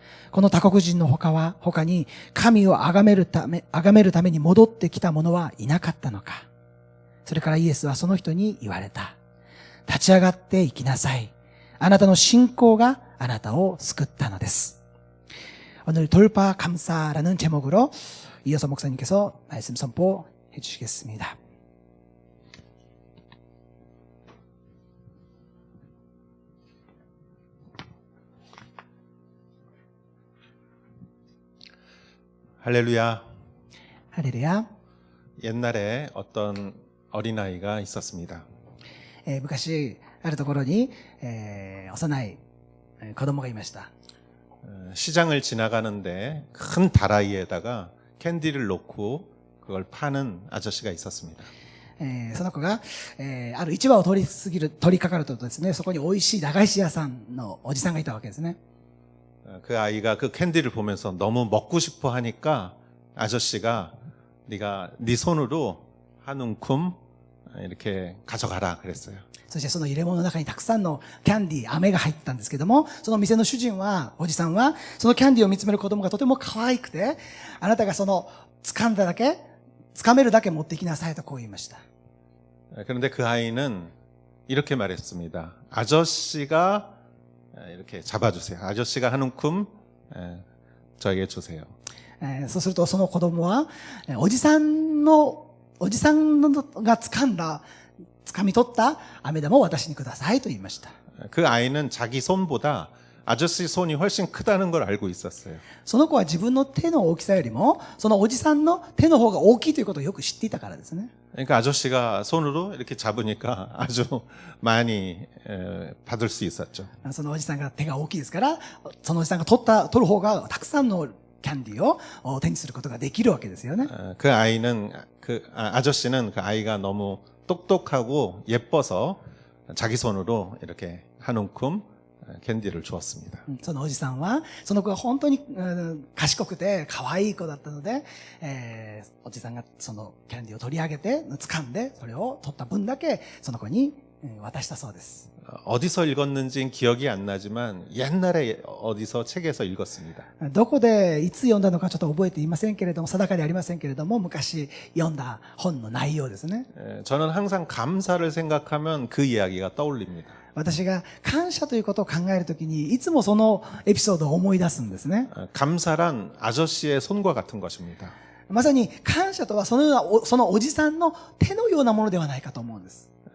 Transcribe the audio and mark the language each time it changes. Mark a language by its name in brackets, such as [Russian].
[Japanese] この他国人の他に神を崇めるために戻ってきた者はいなかったのか。それからイエスはその人に言われた。立ち上がって行きなさい。あなたの信仰があなたを救ったのです. [Korean] 오늘 돌파 감사라는 제목으로 이어서 목사님께서 말씀 선포해 주시겠습니다. 할렐루야. 할렐루야. 옛날에 어떤 어린아이가 있었습니다. [Japanese] 昔あるところに、幼い子供がいました. [Korean] 시장을 지나가는데 큰 다라이에다가 캔디를 놓고 그걸 파는 아저씨가 있었습니다. [Japanese] その子が、ある市場を通りかかるとですね、そこに美味しい駄菓子屋さんのおじさんがいたわけですね. [Korean] 그 아이가 그 캔디를 보면서 너무 먹고 싶어 하니까 아저씨가 네가 네 손으로 한 움큼 이렇게 가져가라 그랬어요. [Japanese] そしてその入れ物の中にたくさんのキャンディー、飴が入ってたんですけども、その店の主人は、おじさんは、そのキャンディーを見つめる子供がとても可愛くて、あなたがその掴めるだけ持ってきなさいとこう言いました. [Korean] 그런데 그 아이는 이렇게 말했습니다. 아저씨가 이렇게 잡아주세요. 아저씨가 한 움큼 저에게 주세요. [Japanese] そうするとその子供は、おじさんが掴み取った飴玉を私にくださいと言いました. [Korean] 그 아이는 자기 손보다 아저씨 손이 훨씬 크다는 걸 알고 있었어요. [Japanese] その子は自分の手の大きさよりも、そのおじさんの手の方が大きいということをよく知っていたからですね. [Korean] 그러니까 아저씨가 손으로 이렇게 잡으니까 아주 많이 받을 수 있었죠. [Japanese] そのおじさんが手が大きいですから、そのおじさんが取る方がたくさんのキャンディーを手にすることができるわけですよね. [Korean] 그 아이는 아저씨는 그 아이가 너무 똑똑하고 예뻐서 자기 손으로 이렇게 한 움큼 캔디를 주었습니다. [Japanese] そのおじさんは、その子が本当に賢くて可愛い子だったので、おじさんがそのキャンディーを取り上げて、掴んで、それを取った分だけその子に渡したそうです. [Korean] 어디서 읽었는지는 기억이 안 나지만 옛날에 어디서 책에서 읽었습니다. [Japanese] どこでいつ読んだのかちょっと覚えていませんけれども、定かでありませんけれども、昔読んだ本の内容ですね. [Korean] 저는 항상 감사를 생각하면 그 이야기가 떠올립니다. [Japanese] 私が感謝ということを考えるときに、いつもそのエピソードを思い出すんですね. [Korean] 감사란 아저씨의 손과 같은 것입니다. [Japanese] まさに感謝とはそのおじさんの手のようなものではないかと思うんです.